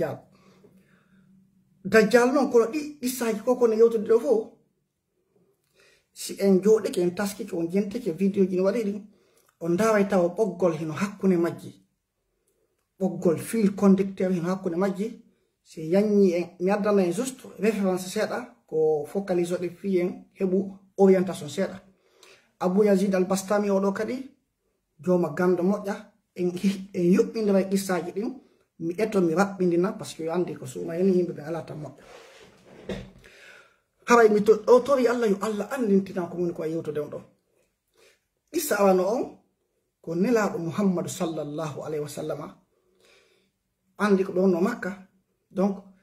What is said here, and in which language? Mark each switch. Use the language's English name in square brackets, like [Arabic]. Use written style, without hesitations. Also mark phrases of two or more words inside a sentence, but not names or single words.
[Fula] Dajjal non kono ɗi issaji koko ne yewtude ɗo fof si en joɗike en taskike on jentike vidéo ji no waɗi ɗin on daway tawa ɓoggol hino hakkunde majji ɓoggol [French] fil conducteur [Fula] hino hakkunde majji si yanyi en mi addana en [French] juste référence [Fula] seeɗa ko focalise oɗe fi en heɓu orientation seeɗa Abu Yazid al-Bastami oɗo kadi joma gando moƴƴa en yoɓɓindira e qissaji ɗin mi eto mi raɓɓindina [French] par ce que [Fula] andi ko suuma hen yimɓe ɓe ala tan moƴƴa haray mi o tori Allah yo Allah andintina ko moni ko yewtude on ɗo qissa awano on ko nelaɗo Muhammadu [Arabic] صلى الله عليه وسلم [Fula] andi ko ɓe wonno Makka donc